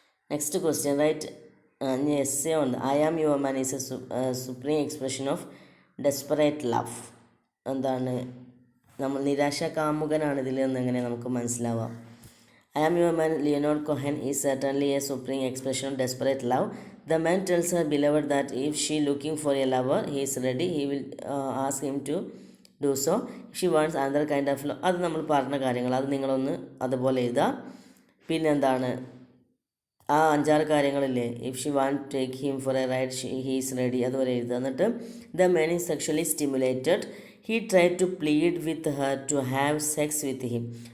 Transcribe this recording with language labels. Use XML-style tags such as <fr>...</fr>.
<en>Next question, write essay on I am your man is a supreme expression of desperate love.</en> <ml>എന്താണ്, നമ്മൾ നിരാശാകാമുകനാണ് ഇതിൽ നിന്ന് എങ്ങനെ നമുക്ക് മനസ്സിലാവാം?</ml> <en>I am your man, Leonard Cohen, is certainly a supreme expression of desperate love. The man tells her beloved that if she looking for a lover, he is ready. He will ask him to do so. If she wants another kind of love.</en> <ml>അത് നമ്മൾ പറഞ്ഞ കാര്യങ്ങൾ, അത് നിങ്ങളൊന്ന് അതുപോലെ എഴുതാം. പിന്നെന്താണ്, ആ 5-6 കാര്യങ്ങളില്ലേ,</ml> <en>if she want take him for a ride he is ready,</en> <ml>അതുവരെ എഴുതുക.</ml> <en>എന്നിട്ട് the man is sexually stimulated, he try to plead with her to have sex with him.</en>